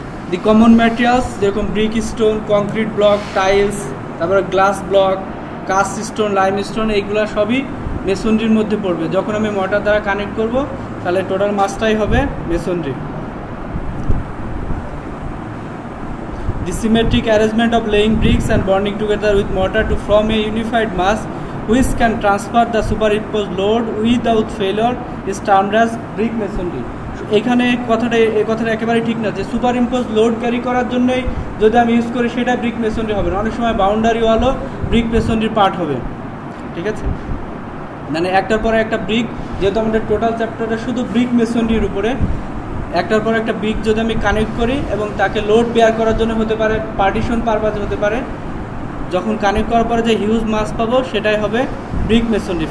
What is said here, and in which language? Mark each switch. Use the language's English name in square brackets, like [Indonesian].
[Bangla] দি common materials যেরকম brick, stone, concrete block, tiles, তারপরে glass block, caste stone, lime stone, এইগুলো সবই মেসনরির মধ্যে পড়বে। যখন আমি মর্টার দ্বারা কানেক্ট করব তাহলে টোটাল মাসটাই হবে মেসনরি। [English] The symmetric arrangement of laying bricks and bonding together with mortar to form a unified mass which can transfer the superimposed load without failure is termed as brick masonry. [Bangla] এখানে এই কথাটা একেবারে ঠিক না যে সুপার ইম্পোজ লোড ক্যারি করার জন্যই যদি আমি ইউজ করি সেটা ব্রিক মেসনরি হবে না। অনেক সময় বাউন্ডারি ওয়ালও ব্রিক মেসনরির পার্ট হবে, ঠিক আছে। মানে একটার পরে একটা ব্রিক, যেহেতু আমাদের টোটাল চ্যাপ্টারটা শুধু ব্রিক মেসনরির উপরে, একটার পর একটা ব্রিক যদি আমি কানেক্ট করি এবং তাকে লোড বেয়ার করার জন্য হতে পারে, পার্টিশন পারপাজে হতে পারে, যখন কানেক্ট করার পরে যে হিউজ মাস পাবো সেটাই হবে ব্রিক মেসনরি।